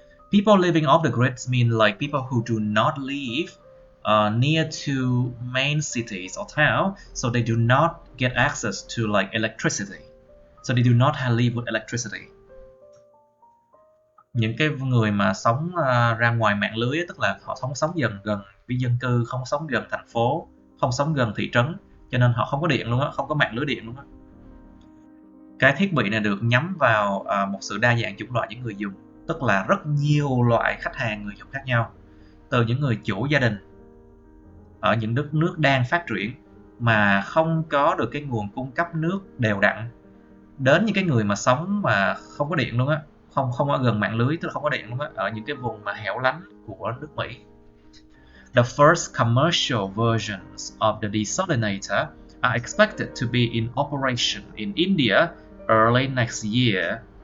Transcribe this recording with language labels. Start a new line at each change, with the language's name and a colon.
English: People living off the grid mean like people who do not live near to main cities or town, so they do not get access to like electricity. So they do not live with electricity.
Vietnamese: Những cái người mà sống ra ngoài mạng lưới, tức là họ không sống gần với dân cư, không sống gần thành phố, không sống gần thị trấn, cho nên họ không có điện luôn á, không có mạng lưới điện luôn á. Cái thiết bị này được nhắm vào một sự đa dạng chủng loại những người dùng, tức là rất nhiều loại khách hàng người dùng khác nhau, từ những người chủ gia đình ở những đất nước đang phát triển mà không có được cái nguồn cung cấp nước đều đặn, đến những cái người mà sống mà không có điện luôn á, không ở gần mạng lưới, tức là không có điện luôn á, ở những cái vùng mà hẻo lánh của nước Mỹ.
English: The first commercial versions of the desalinator are expected to be in operation in India early next year,